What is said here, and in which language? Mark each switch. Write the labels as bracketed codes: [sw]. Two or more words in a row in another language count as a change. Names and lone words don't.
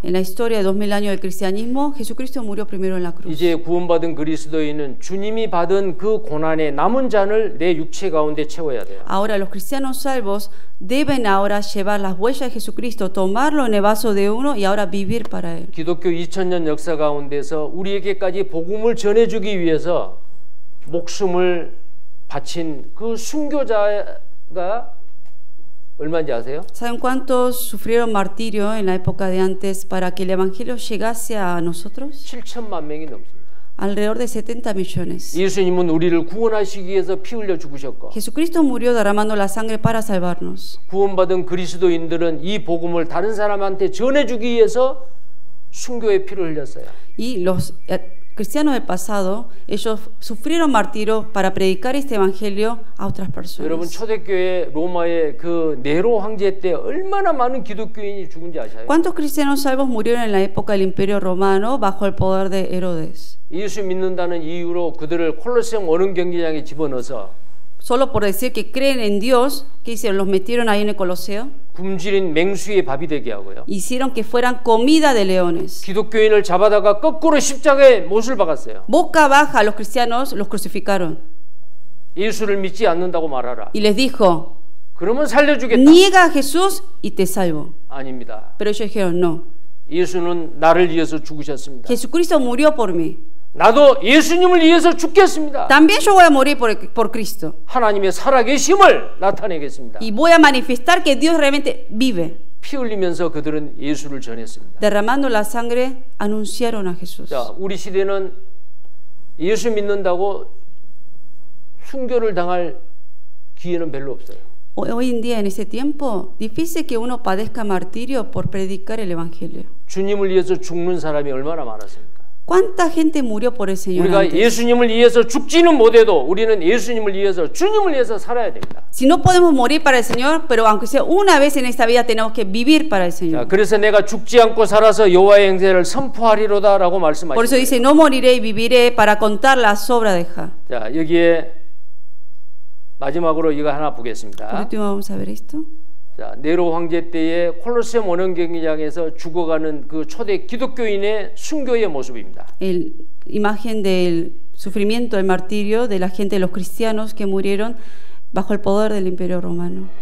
[es] En la historia de 2000 años del cristianismo, Jesucristo murió primero en la cruz. [ko] 이제 구원받은 그리스도인은 주님이 받은 그 고난의 남은 잔을 내 육체 가운데 채워야 돼요. [es] Ahora los cristianos salvos deben ahora llevar las huellas de Jesucristo, tomarlo en el vaso de uno y ahora vivir para él. [ko] 기독교 2000년 역사 가운데서 우리에게까지 복음을 전해주기 위해서 목숨을 바친 그 순교자가 얼마인지 아세요? [es] ¿Saben cuántos sufrieron martirio en la época de antes para que el evangelio llegase a nosotros? [ko] 7천만 명이 넘습니다. [es] Alrededor de 70 millones. [ko] 예수님은 우리를 구원하시기 위해서 피 흘려 죽으셨고 [es] Jesucristo murió derramando la sangre para salvarnos. [ko] 구원받은 그리스도인들은 이 복음을 다른 사람한테 전해주기 위해서 순교의 피를 흘렸어요. [es] Y los cristianos del pasado, ellos sufrieron martirio para predicar este evangelio a otras [ko] 여러분 [es] personas. [ko] 초대교회 로마의 그 네로 황제 때 얼마나 많은 기독교인이 죽은지 아셔요? [es] ¿Cuántos cristianos salvos murieron en la época del Imperio Romano bajo el poder de Herodes? [ko] 예수 믿는다는 이유로 그들을 콜로세움 어른 경기장에 집어넣어서 [es] Solo por decir que creen en Dios, ¿qué hicieron? Los metieron ahí en el Coloseo. [ko] 굶주린 맹수의 밥이 되게 하고요. [es] Hicieron que fueran comida de leones. [ko] 기독교인을 잡아다가 거꾸로 십자가에 못을 박았어요. [es] Boca baja a los cristianos los crucificaron. [ko] 예수를 믿지 않는다고 말하라. [es] Y les dijo, [ko] 그러면 살려주겠다. [es] niega a Jesús y te salvo. [ko] 아닙니다. [es] Pero ellos dijeron, no. [ko] 예수는 나를 위해서 죽으셨습니다. [es] Jesucristo murió por mí. [ko] 나도 예수님을 위해서 죽겠습니다. [es] También yo voy a morir por Cristo. [ko] 하나님의 살아계심을 나타내겠습니다. [es] Y voy a manifestar que Dios realmente vive. [ko] 피 흘리면서 그들은 예수를 전했습니다. [es] Derramando la sangre, anunciaron a Jesús. [ko] 자, 우리 시대는 예수 믿는다고 순교를 당할 기회는 별로 없어요. [es] Hoy en día, en ese tiempo, difícil que uno padezca martirio por predicar el Evangelio. [ko] 주님을 위해서 죽는 사람이 얼마나 많았습니까? [es] ¿Cuánta gente murió por el Señor [ko] 우리가 [es] antes? [ko] 예수님을 위해서 죽지는 못해도 우리는 예수님을 위해서 주님을 위해서 살아야 됩니다. [es] Si no podemos morir para el Señor, pero aunque sea una vez en esta vida tenemos que vivir para el [ko] 자, [es] Señor. [ko] 그래서 내가 죽지 않고 살아서 여호와의 행세를 선포하리로다라고 [es] Por eso [ko] 말씀하셨어요. [es] dice, no moriré y viviré para contar las obras de Jah. [ko] 자, 여기에 마지막으로 이거 하나 [es] Por [ko] 보겠습니다. [es] último vamos a ver esto. [ko] 자, 네로 황제 때에 콜로세움 원형 경기장에서 죽어가는 그 초대 기독교인의 순교의 모습입니다. [es] Imagen del sufrimiento, del martirio de la gente, de los cristianos que murieron bajo el poder del Imperio Romano.